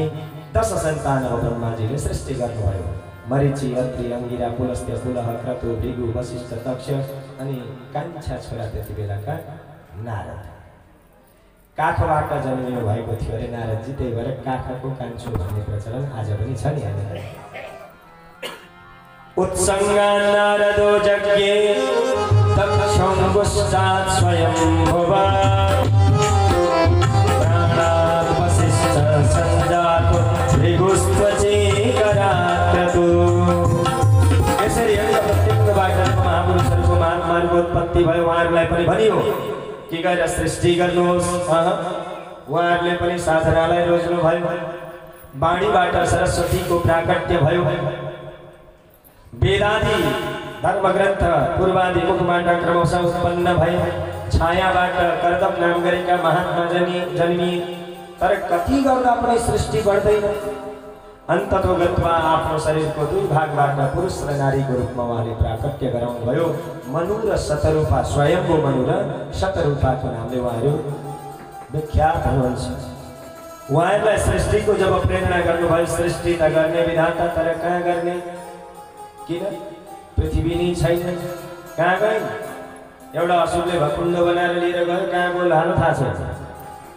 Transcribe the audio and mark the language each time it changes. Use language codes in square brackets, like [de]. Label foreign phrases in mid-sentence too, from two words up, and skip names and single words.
[ne] 10 सन्तान ब्रह्माजीले सृष्टि गर्नुभयो। मरीचि, अत्रि, अंगिरा, पुलस्त्य, पुलह, क्रतु, भृगु, वशिष्ठ, दक्ष अनि कान्छा छोरा त्यति बेलाका नारद। काखबाट जन्मिनु भएको थियो अरे नारदजी, त्यही भएर काखको कान्छो भन्ने प्रचलन आज पनि छ नि हामीलाई। [sa] उत्संगा नारदो यज्ञे दक्षं गुष्टात् स्वयंभुवा, प्राणात् वसिष्ठ संजातो भृगुस्त्वचेकराक्रतु। [ne] यसरी प्रत्येकबाट महापुरुषहरूको मार्गोत्पत्ति भयो। उहाँहरूलाई पनि भनियो कि गएर सृष्टि गर्नुहोस्। उहाँहरूले पनि साधनालाई रोज्नु भयो। वाणीबाट सरस्वतीको प्राकट्य भयो। वेदादि धर्मग्रन्थ पूर्वादि मुखबाट क्रमशः उत्पन्न भए। छायाबाट कर्दम नाम गरेका महात्मा जन्मिए। तर कति गर्दा पनि सृष्टि बढ्दैन। [sa] अन्ततो गत्वा [ne] आफ्नो शरीरको 2 भागबाट पुरुष र नारीको रूपमा उहाँले प्राकट्य गराउनु भयो। मनु र शतरूपा, स्वयम्भू मनु र शतरूपाको नामले उहाँहरू विख्यात हुनुहुन्छ। उहाँहरूलाई सृष्टिको जब प्रेरणा गर्नुभयो, सृष्टि त गर्ने विधाता तर कहाँ गर्ने, किन पृथ्वी नै छैन, कहाँ गए, एउटा असुरले भकुण्ड बनाएर लिएर गयो, कहाँ गयो हाल थाहा छैन।